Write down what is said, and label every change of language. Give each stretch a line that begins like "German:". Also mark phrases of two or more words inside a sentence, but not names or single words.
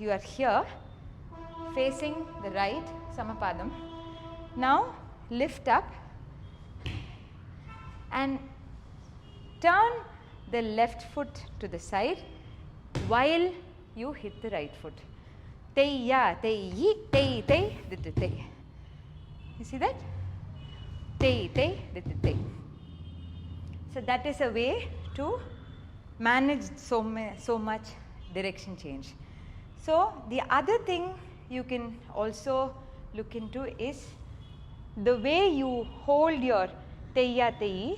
English: You are here facing the right Samapadam. Now, lift up and turn the left foot to the side while you hit the right foot. Teiya, teiyi, tei, tei, te, te. You see that? Tei, tei, te, te. So, that is a way to manage so much direction change. So, the other thing you can also look into is the way you hold your teiya tei.